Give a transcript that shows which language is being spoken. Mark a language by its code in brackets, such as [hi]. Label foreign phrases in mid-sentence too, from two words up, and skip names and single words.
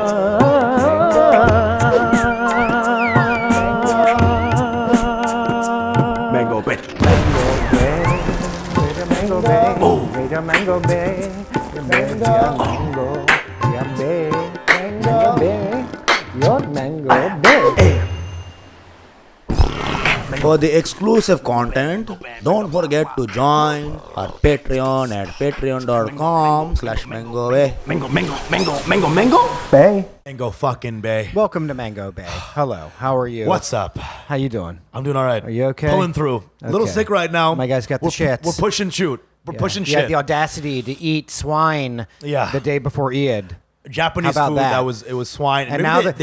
[en] Mango Bay. Mango Bay, Mango Bay, Mango Bay, Mango Bay, your Mango Bay. For the exclusive content, don't forget to join our Patreon at patreon.com/MangoBay. Mango Bay. Mango fucking Bay. Welcome to Mango Bay. Hello, how are you? What's up? How you doing? I'm doing all right. Are you okay? Pulling through. A little Okay. sick right now. My guy's got the shits. We're pushing shoot. We're pushing You had shit. the audacity to eat swine the day before Eid. Japanese How about food. that? It was swine. And Maybe